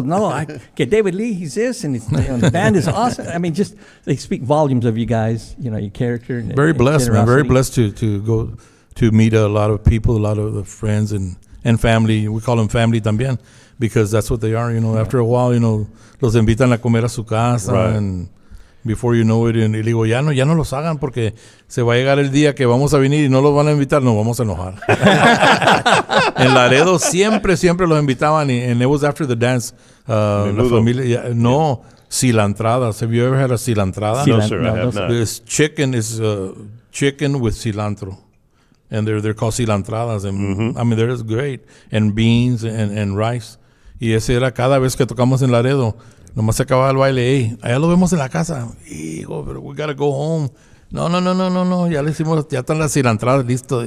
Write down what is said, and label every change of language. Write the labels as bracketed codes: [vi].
[en] No, get David Lee. He's this, and the band is awesome. I mean, just they speak volumes of you guys. You know, your character. And, Very and blessed, man. Very generosity. blessed to go to meet a lot of people, a lot of the friends and family. We call them family también, because that's what they are. You know, after a while, you know, [es] los invitan a comer a su casa, [en] Right. and before you know it, [es] y le digo, ya no los hagan, porque se va a llegar el día que vamos a venir y no los van a invitar, nos vamos a enojar. En Laredo siempre los invitaban, [en] and it was after the dance. [es] La familia, no, cilantradas. [en] Have you ever had a cilantrada? No, sir, I have not. This chicken is chicken with cilantro, and they're called cilantradas, and I mean they're great, and beans and rice. [es] Y ese era cada vez que tocamos en Laredo. Nomás se acababa el baile. Hey, allá lo vemos en la casa. Hijo, pero [en] we gotta go home. [es] No. Ya le hicimos, ya están las cilantradas listas.